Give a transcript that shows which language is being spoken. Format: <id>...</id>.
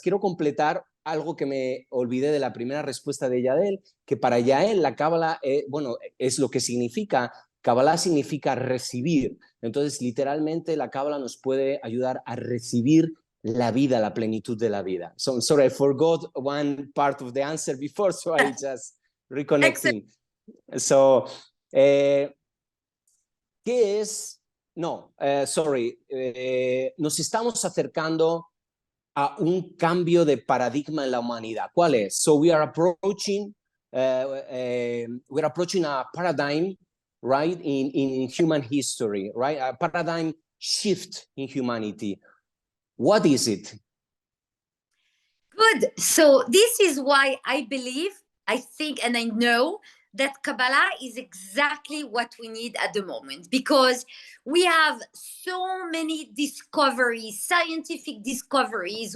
<es>Quiero completar algo que me olvidé de la primera respuesta de Yael, que para Yael la Cábala es lo que significa. Kabbalah significa recibir. Entonces, literalmente, la Cábala nos puede ayudar a recibir la vida, la plenitud de la vida.</es> <en>So, sorry, I forgot one part of the answer before, so I just reconnecting.</en> <es>So, ¿qué es? No, nos estamos acercando a un cambio de paradigma en la humanidad. ¿Cuál es?</es> <en>So we are approaching a paradigm, right, in human history, right? A paradigm shift in humanity. What is it? Good. So this is why I believe, I think, and I know that Kabbalah is exactly what we need at the moment, because we have so many discoveries, scientific discoveries.</en>